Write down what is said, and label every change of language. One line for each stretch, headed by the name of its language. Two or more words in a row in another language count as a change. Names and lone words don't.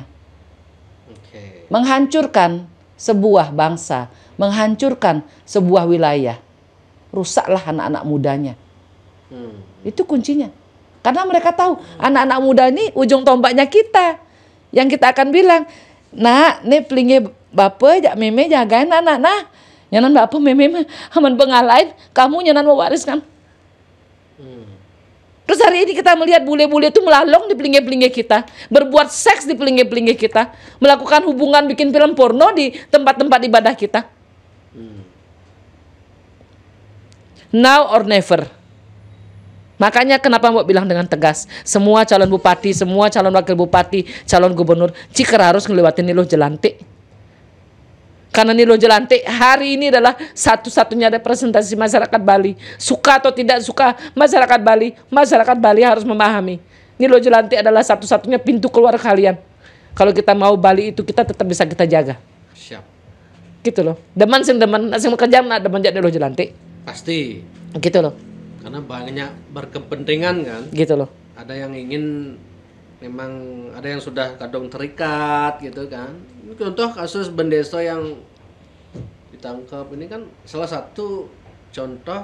Indonesian: Menghancurkan sebuah bangsa, menghancurkan sebuah wilayah. Rusaklah anak-anak mudanya. Itu kuncinya. Karena mereka tahu anak-anak muda ini ujung tombaknya kita. Yang kita akan bilang,
Balinese: nak, nih pelinge bapak, jak meme jagain anak, nah. Nyanan bapak meme aman pengalain,
Indonesian: kamu nyanan mewariskan. Terus hari ini kita melihat bule-bule itu melalong di pelinge-pelinge kita, berbuat seks di pelinge-pelinge kita, melakukan hubungan bikin film porno di tempat-tempat ibadah kita.
English: Now or never.
Indonesian: Makanya kenapa mau bilang dengan tegas, semua calon bupati, semua calon wakil bupati, calon gubernur, jika harus ngelewatin Nilo Jelantik. Karena Nilo Jelantik hari ini adalah satu-satunya representasi masyarakat Bali. Suka atau tidak suka masyarakat Bali harus memahami. Nilo Jelantik adalah satu-satunya pintu keluar kalian. Kalau kita mau Bali itu kita tetap bisa kita jaga. Siap. Gitu loh.
Balinese: Deman sing kerja nak deman jak Nilo Jelantik.
Indonesian: Pasti. Gitu loh. Karena banyak berkepentingan kan. Gitu loh. Ada yang ingin, memang ada yang sudah kadang terikat gitu kan. Contoh kasus Bendeso yang ditangkap ini kan salah satu contoh.